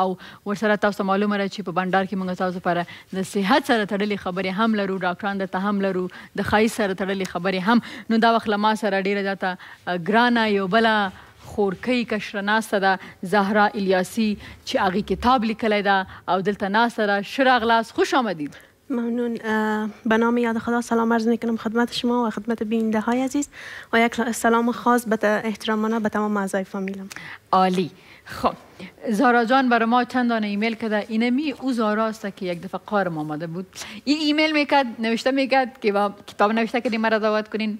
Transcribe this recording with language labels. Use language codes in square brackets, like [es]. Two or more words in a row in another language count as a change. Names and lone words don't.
[ps] او ورسره تاسو ته معلومه ده چې په بنډار کې موږ تاسو لپاره د صحت سره تړلې خبرې هم لرو، ډاکټران درته هم لرو، د ښایست سره تړلې خبرې هم. نو دا وخت له ما سره ډېره زیاته ګرانه یو بله خورکۍ کشره ناسته ده، زهرا الیاسی، چې هغې کتاب لیکلی ده او دلته ناسته ده. ښه راغلاست، [fa] خوش آمدید. ممنون. به نام یاد خدا سلام عرض میکنم خدمت شما و خدمت بیننده های عزیز و یک سلام خاص به احترامانه به تمام اعضای فامیلم. عالی. خب زهرا جان برای ما چند دانه ایمیل کرده. اینمی او زهراست که یک دفعه قارم آمده بود. این ایمیل میکرد، نوشته میکرد که با کتاب نوشته کردیم مرا دعوت کنین.